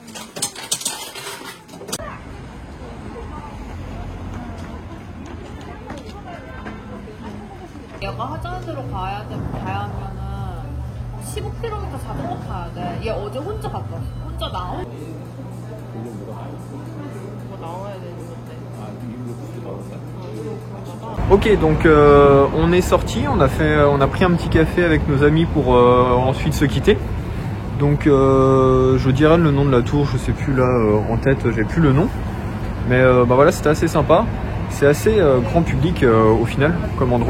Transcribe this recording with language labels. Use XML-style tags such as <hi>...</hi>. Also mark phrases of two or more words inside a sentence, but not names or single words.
<ko>얘가 화장실로 가야면은 15km 자전거 타야 돼. 얘 어제 혼자 갔다 왔어. 혼자 나와? 뭐 나와야 되는데.</ko> <fr>Ok, donc on est sorti, on a pris un petit café avec nos amis pour ensuite se quitter. Donc je dirais le nom de la tour, je sais plus là en tête, j'ai plus le nom. Mais bah voilà, c'était assez sympa. C'est assez grand public au final comme endroit.</fr>